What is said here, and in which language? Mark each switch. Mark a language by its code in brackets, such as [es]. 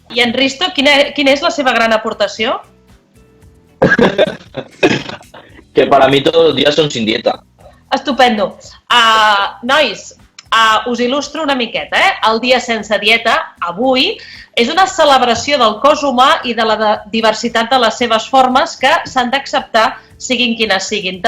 [ca] I en Risto, quina és la seva gran aportació? [es] Que para mí todos los días son sin dieta. Estupendo. [ca] Nois, us il·lustro una miqueta. El dia sense dieta, avui, és una celebració del cos humà i de la diversitat de les seves formes que s'han d'acceptar, siguin quines siguin.